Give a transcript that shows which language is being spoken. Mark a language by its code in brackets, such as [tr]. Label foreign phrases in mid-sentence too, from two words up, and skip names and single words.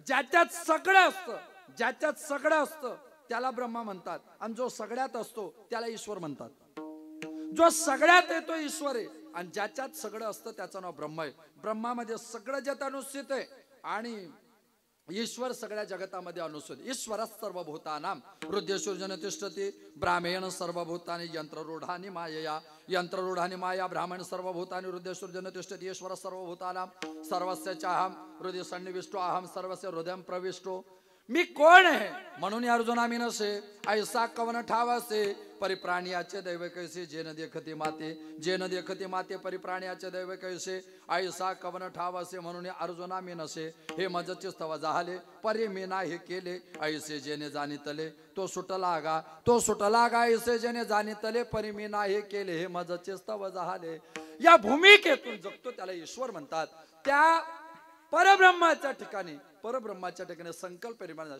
[mr] ज्याच्यात सगळं असतं, ज्याच्यात सगळं असतं त्याला ब्रह्मा म्हणतात, आणि जो सगळ्यात असतो त्याला ईश्वर म्हणतात. जो सगळ्यात येतो ईश्वर आहे, आणि ज्याच्यात सगळं असतं त्याचं नाव ब्रह्म आहे. ब्रह्मामध्ये सगळं जत अनुस्थित आहे, आणि ईश्वर सगळ्या जगतामध्ये अनुस्थित. [sa] ईश्वर सर्वभूतानां हृदयेषु तिष्ठति ब्राह्मण सर्वभूतानि यंत्ररूढानि मायया यंत्ररूढानि माया ब्राह्मण सर्वभूतानि हृदयेषु तिष्ठति ईश्वर सर्वभूतानां सर्वस्य चाहम हृदय सन्निविष्टो अहम सर्वस्य हृदय प्रविष्टो. [mr] मी कोण आहे म्हणून अर्जुना मी नसे ऐसा कवन ठावासे परिप्राणियाचे दैव कैसे जेन देखती माते जेन देखती माते परिप्राणियाचे दैव कैसे ऐसा कवन ठावासे म्हणून अर्जुना मी नसे हे मजचे स्तव झाले परी मी नाही केले ऐसे जेने जाणितले तो सुटला गा ऐसे जेने जाणितले परी मी नाही केले हे मजचे स्तव झाले. या भूमिकेतून जगतो त्याला ईश्वर म्हणतात. त्या परब्रह्माच्या ठिकाणी संकल्प निर्माण.